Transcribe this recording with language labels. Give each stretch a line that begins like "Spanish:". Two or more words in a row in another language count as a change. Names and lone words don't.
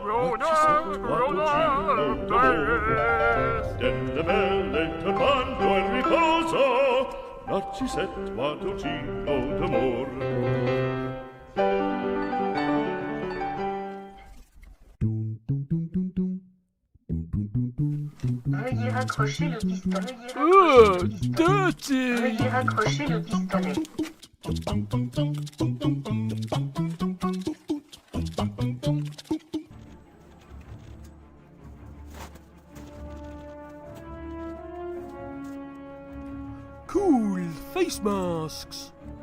Italian: Delle belle turbando al riposo, Narcisetto Adolgino d'amor.
French: Veuillez raccrocher le pistolet. Veuillez raccrocher le pistolet.
English: Cool face masks.